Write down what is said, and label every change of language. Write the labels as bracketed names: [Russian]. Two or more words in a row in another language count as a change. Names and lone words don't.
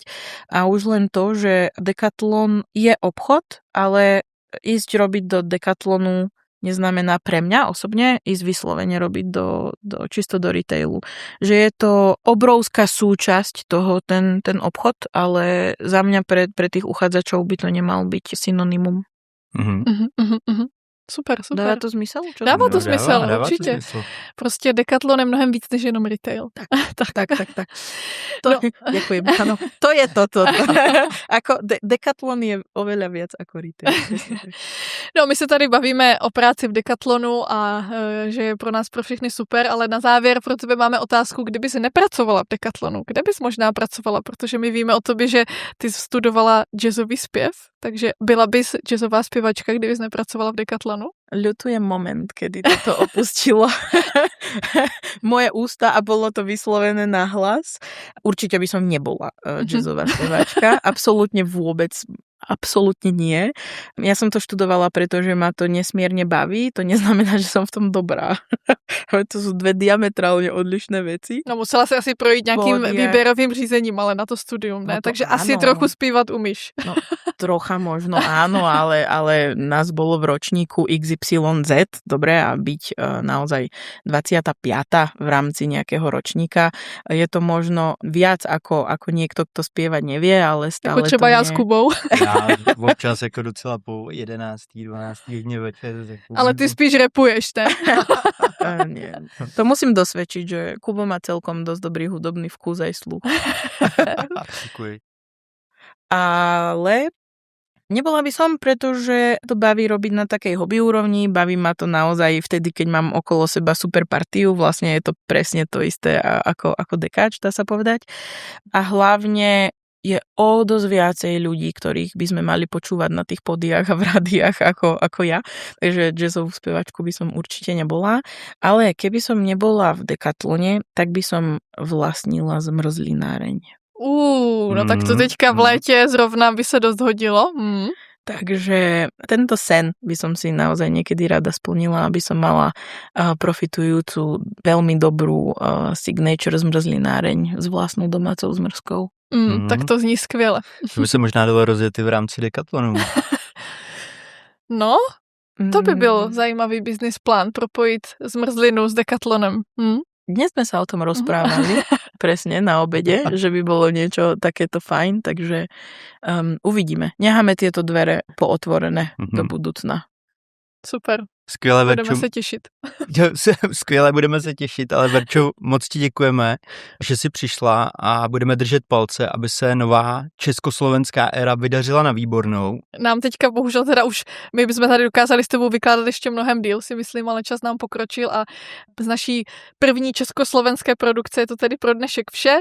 [Slovak] A už len to, že Decathlon je obchod, ale ísť robiť do Decathlonu neznamená pre mňa osobne ísť vyslovene robiť čisto do retailu. Že je to obrovská súčasť toho, ten obchod, ale za mňa pre tých uchádzačov by to nemal byť synonymum. Super. [Czech] Dává to zmysel? Dává to zmysel, dává určitě. To smysl. Prostě Decathlon je mnohem víc než jenom retail. [Slovak] Tak. To, ďakujem, áno. To je toto. Ako Decathlon je oveľa viac ako retail. [Czech] No, my se tady bavíme o práci v Decathlonu a že je pro nás pro všechny super, ale na závěr pro tebe máme otázku, kdyby jsi nepracovala v Decathlonu, kde bys možná pracovala, protože my víme o tobě, že ty studovala jazzový zpěv, takže byla bys jazzová zpěvačka, kdyby jsi nepracovala v Decathlonu? [Slovak] Ľutujem moment, kedy toto opustilo moje ústa a bolo to vyslovené nahlas. Určite by som nebola jazzová speváčka. Absolútne nie. Ja som to študovala, pretože ma to nesmierne baví. To neznamená, že som v tom dobrá. To sú dve diametrálne odlišné veci. [Czech] No musela si asi projít nějakým výběrovým řízením, ale na to studium, ne? No to takže [Slovak] áno. [Czech] asi trochu zpívat umíš. No, [Slovak] trocha možno áno, ale nás bolo v ročníku XYZ, dobre, a byť naozaj 25. v rámci nejakého ročníka. Je to možno viac ako niekto, kto spievať nevie, ale stále [Czech] jako třeba to já s Kubou. Já občas jako docela po 11. 12. hodině večer. Ale ty spíš repuješ, ne? [Slovak] Nie. To musím dosvedčiť, že Kubo má celkom dosť dobrý hudobný vkus aj sluch. [Czech] Děkuji. [Slovak] Ale nebola by som, pretože to baví robiť na takej hobby úrovni, baví ma to naozaj vtedy, keď mám okolo seba super partiu, vlastne je to presne to isté ako dekáč, dá sa povedať. A hlavne je o dosť viacej ľudí, ktorých by sme mali počúvať na tých podiách a v rádiách ako ja. Takže jazzovú spevačku by som určite nebola. Ale keby som nebola v Decathlone, tak by som vlastnila zmrzlináreň. [Czech] No tak to teďka v létě zrovna by se dost hodilo. [Slovak] Takže tento sen by som si naozaj niekedy rada splnila, aby som mala profitujúcu, veľmi dobrú signature zmrzlináreň s vlastnou domácou zmrzkou. [Czech] Tak to zní skvěle. To by se možná dalo rozjet i v rámci Decathlonu. No, to by byl zajímavý business plán, propojit zmrzlinu s Decathlonem. [Slovak] Dnes sme sa o tom rozprávali, presne na obede, že by bolo niečo takéto fajn, takže uvidíme. Necháme tieto dvere pootvorené do budúcna. Super. [Czech] Skvěle, Verčo. Budeme se těšit. Skvěle, budeme se těšit, ale Verčo, moc ti děkujeme, že jsi přišla a budeme držet palce, aby se nová československá éra vydařila na výbornou. Nám teďka bohužel teda už, my bychom tady dokázali s tebou vykládat ještě mnohem díl, si myslím, ale čas nám pokročil a z naší první československé produkce je to tedy pro dnešek vše.